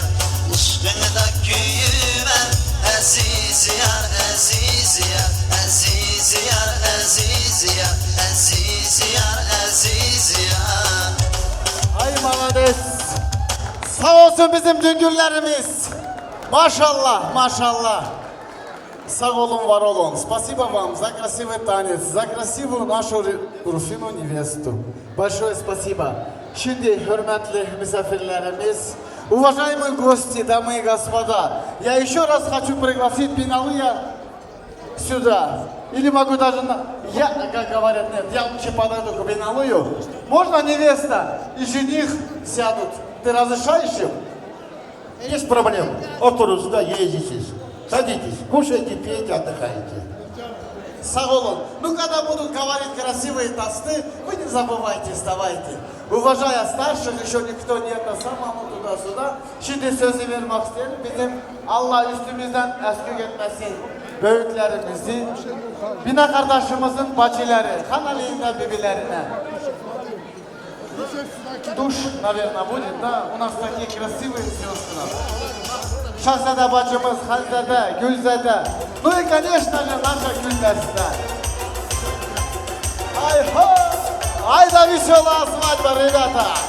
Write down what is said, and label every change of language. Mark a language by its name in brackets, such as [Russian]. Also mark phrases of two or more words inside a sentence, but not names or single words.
[Turkish] Aşkını da güven aziz yar, aziz yar. Aziz yar, aziz yar. Aziz yar, aziz yar. [Russian] Ay молодец. [Turkish] Sağ olsun bizim düngürlerimiz. Maşallah, maşallah. Sağ olun, var olun. [Russian] Спасибо вам за красивый танец, за красивую нашу Руфину невесту. Большое спасибо. [Turkish] Şimdi hürmetli misafirlerimiz, [Russian] уважаемые гости, дамы и господа, я еще раз хочу пригласить Пиналыя сюда. Или могу даже, я, как говорят, нет, я лучше подойду к Пиналую. Можно невеста и жених сядут? Ты разрешаешь им? Есть проблема. Oturun сюда, едете. Садитесь, кушайте, пейте, отдыхайте. [Turkish] Sağ olun. [Russian] Ну, когда будут говорить красивые тосты, вы не забывайте, вставайте. Уважая старших, еще никто не это самому туда-сюда. [Turkish] Şimdi sözü vermek isterim. Bizim Allah üstümüzden eskik etmesin. Büyüklerimizi, Bina kardeşimizin bacıları, kanalıyla birbirlerine. [Russian] Душ, наверное, будет, да? У нас такие красивые сестры. [Turkish] Şahzade bacımız Hanzade, Gülzade. [Russian] Ну и, конечно же, наша Гюльдесте. Ай да веселая свадьба, ребята.